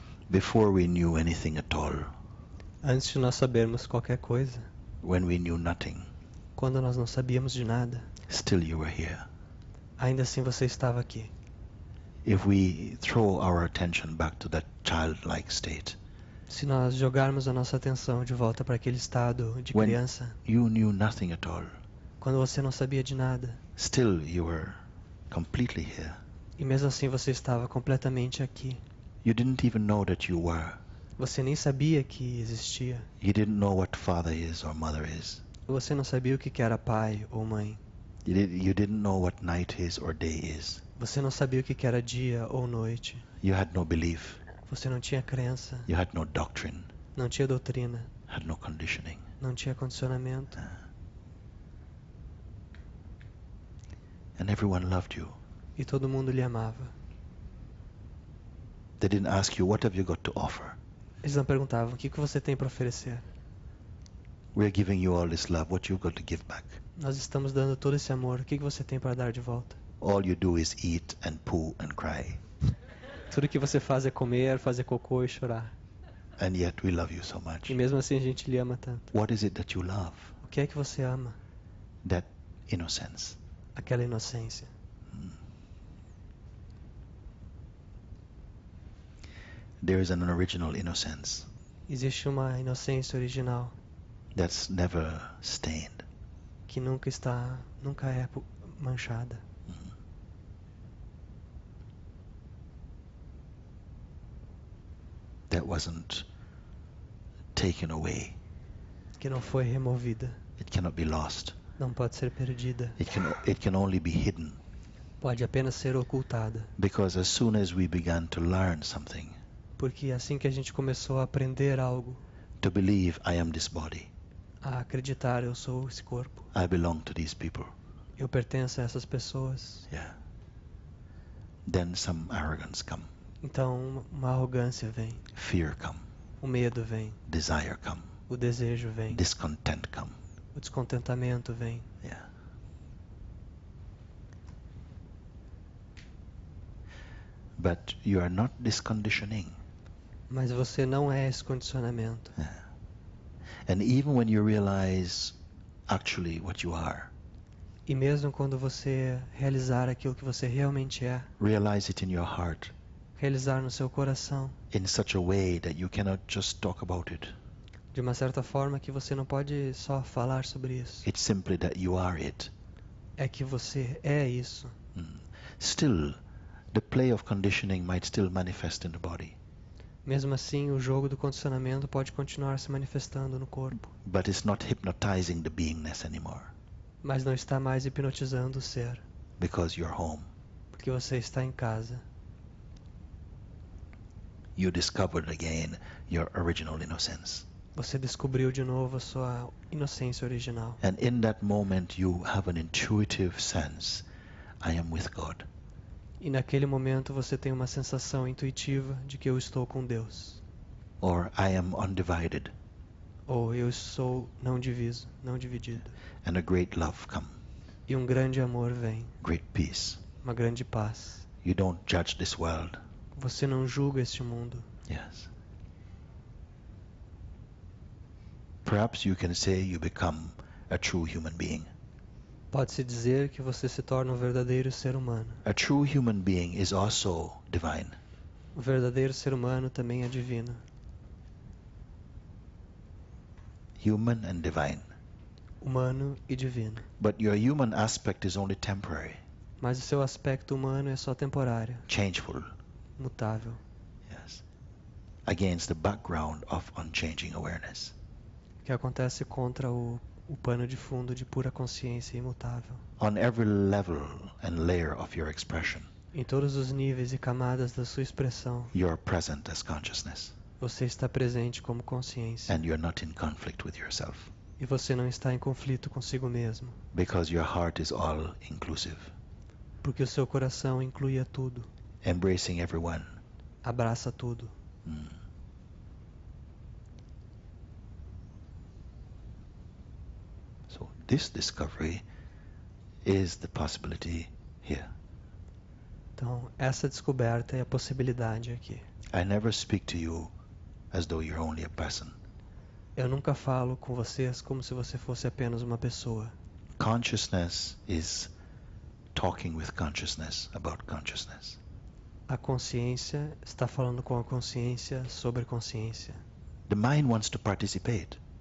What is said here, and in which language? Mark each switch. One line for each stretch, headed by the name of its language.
English: Before we knew anything at all,
Portuguese: Antes de nós sabermos qualquer coisa,
English: when we knew nothing,
Portuguese: quando nós não sabíamos de nada,
English: still you were here.
Portuguese: ainda assim você estava aqui.
English: If we throw our attention back to that childlike state,
Portuguese: Se nós jogarmos a nossa atenção de volta para aquele estado de
English: When-
Portuguese: criança,
English: you knew nothing at all,
Portuguese: quando você não sabia de nada,
English: still you were completely here.
Portuguese: e mesmo assim você estava completamente aqui.
English: You didn't even know that you were.
Portuguese: Você nem sabia que existia.
English: You didn't know what father is or mother is.
Portuguese: Você não sabia o que era pai ou mãe.
English: You didn't know what night is or day is.
Portuguese: Você não sabia o que que era dia ou noite.
English: You had no belief.
Portuguese: Você não tinha crença,
English: You had no doctrine.
Portuguese: não tinha doutrina,
English: Had no conditioning.
Portuguese: não tinha condicionamento.
English: And everyone loved you.
Portuguese: E todo mundo lhe amava.
English: They didn't ask you, what have you got to offer?
Portuguese: Eles não perguntavam, o que que você tem para oferecer?
English: We're giving you all this love. What you've got to give back?
Portuguese: Nós estamos dando todo esse amor, o que que você tem para dar de volta?
English: All you do is eat and poo and cry.
Portuguese: Tudo que você faz é comer, fazer cocô e chorar.
English: And yet we love you so much.
Portuguese: E mesmo assim a gente lhe ama tanto.
English: What is it that you love?
Portuguese: O que é que você ama?
English: That innocence.
Portuguese: Aquela inocência.
English: There is an original innocence
Portuguese: Existe uma inocência original
English: that's never stained.
Portuguese: que nunca é manchada.
English: That wasn't taken away.
Portuguese: Que não foi removida.
English: It cannot be lost.
Portuguese: Não pode ser perdida.
English: It can only be hidden.
Portuguese: Pode apenas ser ocultada.
English: Because as soon as we began to learn something,
Portuguese: Porque assim que a gente começou a aprender algo,
English: to believe I am this body,
Portuguese: a acreditar, eu sou esse corpo,
English: I belong to these people,
Portuguese: eu pertenço a essas pessoas,
English: yeah, then some arrogance come,
Portuguese: então uma arrogância vem,
English: fear come,
Portuguese: o medo vem,
English: desire come,
Portuguese: o desejo vem,
English: discontent come,
Portuguese: o descontentamento vem.
English: yeah. But you are not disconditioning.
Portuguese: Mas você não é esse condicionamento.
English: And even when you realize actually what you are,
Portuguese: E mesmo quando você realizar aquilo que você realmente é,
English: realize it in your heart
Portuguese: realizar no seu coração,
English: in such a way that you cannot just talk about it.
Portuguese: de uma certa forma que você não pode só falar sobre isso.
English: It's simply that you are it.
Portuguese: É que você é isso.
English: Still, the play of conditioning might still manifest in the body,
Portuguese: Mesmo assim, o jogo do condicionamento pode continuar se manifestando no corpo,
English: but it's not hypnotizing the beingness anymore
Portuguese: mas não está mais hipnotizando o ser,
English: because you're home.
Portuguese: porque você está em casa.
English: You discovered again your original innocence.
Portuguese: Você descobriu de novo a sua inocência original.
English: And in that moment you have an intuitive sense, I am with God.
Portuguese: E naquele momento você tem uma sensação intuitiva de que eu estou com Deus.
English: Or I am undivided.
Portuguese: Ou eu sou não diviso, não dividido.
English: And a great love come,
Portuguese: E um grande amor vem,
English: great peace.
Portuguese: uma grande paz.
English: You don't judge this world.
Portuguese: Você não julga este mundo.
English: Yes. Perhaps you can say you become a true human being.
Portuguese: Pode-se dizer que você se torna um verdadeiro ser humano.
English: A true human being is also divine.
Portuguese: O verdadeiro ser humano também é divino.
English: Human and divine.
Portuguese: Humano e divino.
English: But your human aspect is only temporary,
Portuguese: Mas o seu aspecto humano é só temporário,
English: changeful.
Portuguese: mutável.
English: Yes. Against the background of unchanging awareness.
Portuguese: Que acontece contra o pano de fundo de pura consciência imutável.
English: On every level and layer of your expression,
Portuguese: Em todos os níveis e camadas da sua expressão,
English: you're present as consciousness.
Portuguese: você está presente como consciência.
English: And you're not in conflict with yourself.
Portuguese: E você não está em conflito consigo mesmo.
English: Because your heart is all inclusive,
Portuguese: Porque o seu coração inclui a tudo,
English: embracing everyone.
Portuguese: abraça tudo.
English: So this discovery is the possibility here.
Portuguese: Então, essa descoberta é a possibilidade aqui.
English: I never speak to you as though you're only a person.
Portuguese: Eu nunca falo com vocês como se você fosse apenas uma pessoa.
English: Consciousness is talking with consciousness about consciousness.
Portuguese: A consciência está falando com a consciência sobre consciência.
English: The mind wants to participate.